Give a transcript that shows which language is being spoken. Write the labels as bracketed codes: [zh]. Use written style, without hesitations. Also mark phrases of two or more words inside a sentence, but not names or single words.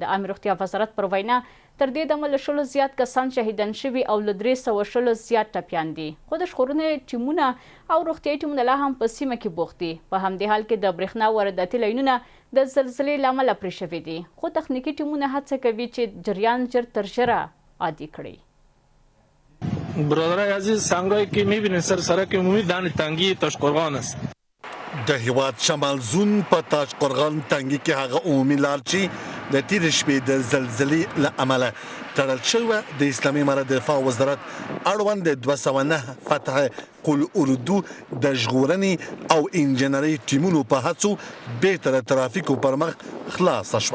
[ps] د عامې روغتیا وزارت پر وینا تر دې دمه له 100 زیات کسان شهیدان شوي او له 300 زیات ټپیان دي. خو د ژغورنې ټیمونه او روغتیایي ټیمونه لا هم په سیمه کې بوخت دي. په همدې حال کې د برېښنا وارداتي لینونه د زلزلې له امله پرې شوي دي. خو تخنیکي ټیمونه هڅه کوي چې جریان ژر تر ژره عادي کړي. [fa] برادرای عزیز سنگایی که میبینید سر سرک عمومی دان تنگی تاشقرغان است. [ps] د هیواد شمال زون په تاشقرغان تنګي کې هغه عمومي لار چې د تېرې شپې د زلزلې له امله تړل شوې د اسلامي امارت دفاع وزارت اړوند 209 فتح قل اردو د ژغورنې او انجینرۍ ټیمونو په هڅو بېرته د ترافیکو پر مخ خلاصه شوه.